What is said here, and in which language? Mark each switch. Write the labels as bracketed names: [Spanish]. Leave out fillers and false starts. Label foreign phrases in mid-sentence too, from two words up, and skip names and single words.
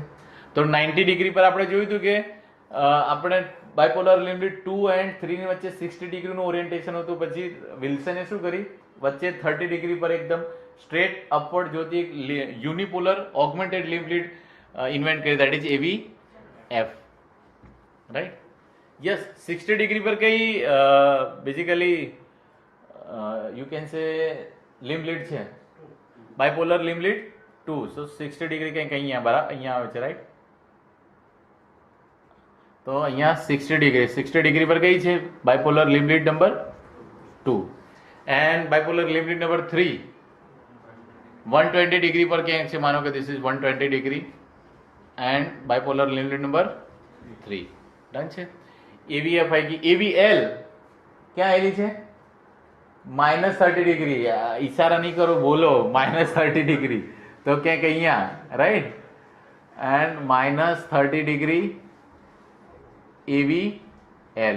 [Gujarati] તો 90 ડિગ્રી પર આપણે જોયું હતું કે આપણે [English] bipolar limb lead 2 and 3 [Gujarati] ની વચ્ચે 60 ડિગ્રીનું ઓરિએન્ટેશન હતું. પછી વિલ્સને શું કરી, વચ્ચે 30 ડિગ્રી પર એકદમ [English] straight upward [Gujarati] જોતી એક [English] unipolar augmented limb lead invent [Gujarati] કરી, [English] that is AVF, [Gujarati] રાઈટ. [English] યસ, [Gujarati] 60 ડિગ્રી પર કઈ [English] બેઝિકલી you can say limb lead છે? bipolar limb lead 2. [Gujarati] so 60 ડિગ્રી કંઈક અહીંયા બરાબર અહીંયા આવે છે, રાઈટ. તો અહીંયા 60 ડિગ્રી પર કઈ છે? [English] bipolar limb lead નંબર 2 and bipolar limb lead નંબર 3 120 [Gujarati] ડિગ્રી પર ક્યાંક છે? માનો કે [English] this is 120 ડિગ્રી and bipolar limb lead નંબર 3. ડન છે. [Gujarati] AVF આવી ગઈ. AVL ક્યાં આવેલી છે? -30 ડિગ્રી. ઈશારા નહીં કરો, બોલો -30 ડિગ્રી. તો ક્યાંક અહીંયા, રાઈટ. એન્ડ -30 ડિગ્રી AVL.